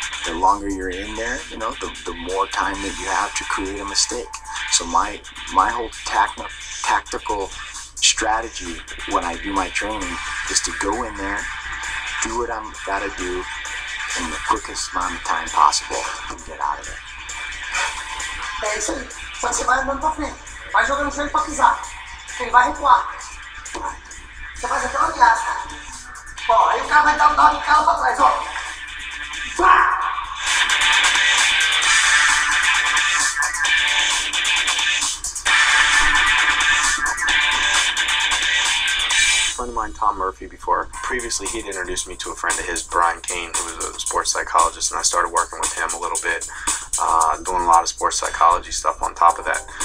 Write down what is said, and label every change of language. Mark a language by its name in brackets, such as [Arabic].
[English] The longer you're in there, the more time that you have to create a mistake. So my whole tactical strategy when I do my training is to go in there, do what I'm gotta do in the quickest amount of time possible and get out of there. [Portuguese] É isso aí. Só que você vai andando pra frente. Vai jogando o joelho pra pisar. Ele vai recuar. Você faz até uma viagem, cara. Ó, aí o cara vai dar uma bicada pra trás, ó. Pá! [English] A friend of mine, Tom Murphy, before. Previously, he'd introduced me to a friend of his, Brian Kane, who was a sports psychologist, and I started working with him a little bit, doing a lot of sports psychology stuff on top of that.